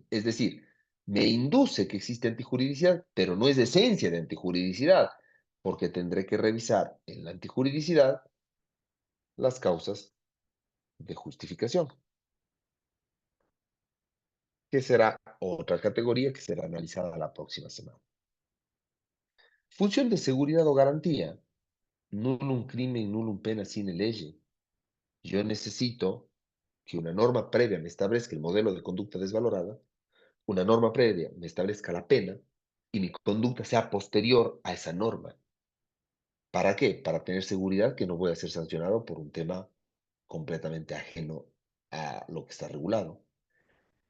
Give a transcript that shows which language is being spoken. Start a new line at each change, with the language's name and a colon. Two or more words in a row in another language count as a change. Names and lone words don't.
Spanish: Es decir, me induce que existe antijuridicidad, pero no es esencia de antijuridicidad, porque tendré que revisar en la antijuridicidad las causas de justificación, que será otra categoría que será analizada la próxima semana. Función de seguridad o garantía.
Latin: Nullum crimen, nullum pena sine lege.
Spanish: Yo necesito que una norma previa me establezca el modelo de conducta desvalorada, una norma previa me establezca la pena y mi conducta sea posterior a esa norma. ¿Para qué? Para tener seguridad que no voy a ser sancionado por un tema completamente ajeno a lo que está regulado.